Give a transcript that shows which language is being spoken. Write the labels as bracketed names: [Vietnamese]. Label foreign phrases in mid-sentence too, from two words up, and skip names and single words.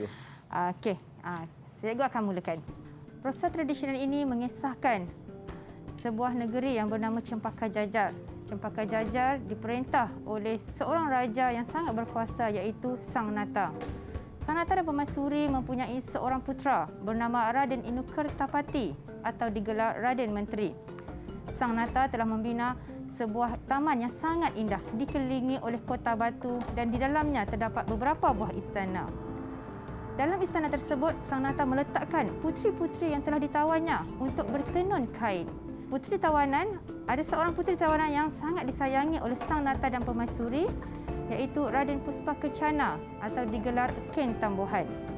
[Malay] Okey. Cikgu akan mulakan. Proses tradisional ini mengisahkan sebuah negeri yang bernama Cempaka Jajar. Cempaka Jajar diperintah oleh seorang raja yang sangat berkuasa iaitu Sang Nata. Sang Nata dan Permaisuri mempunyai seorang putera bernama Raden Inu Kertapati atau digelar Raden Menteri. Sang Nata telah membina sebuah taman yang sangat indah dikelilingi oleh kota batu dan di dalamnya terdapat beberapa buah istana. Dalam istana tersebut, Sang Nata meletakkan puteri-puteri yang telah ditawannya untuk bertenun kain. Ada seorang puteri tawanan yang sangat disayangi oleh Sang Nata dan Permaisuri iaitu Raden Puspa Kencana atau digelar Ken Tambuhan.